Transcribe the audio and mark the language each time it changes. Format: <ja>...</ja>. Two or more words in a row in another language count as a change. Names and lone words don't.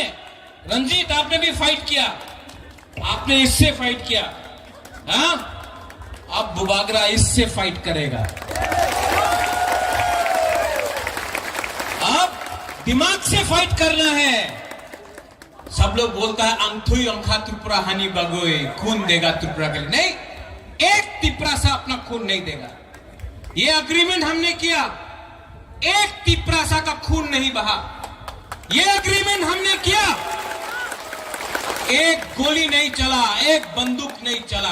<hi>रंजीत आपने भी फाइट किया, आपने इससे फाइट किया, हाँ? अब बुबागरा इससे फाइट करेगा। अब दिमाग से फाइट करना है। सब लोग बोलता है</hi> <trp>अंथुई अंखा त्रिपुरा हानि बगोए,</trp> <hi>खून देगा त्रिपुरा के लिए। नहीं, एक तिपरासा अपना खून नहीं देगा। ये अग्रीमेंट हमने किया, एक तिपरासा का खून नहीं बहा। ये अग्रीमेंट हमने किया, एक गोली नहीं चला, एक बंदूक नहीं चला।</hi>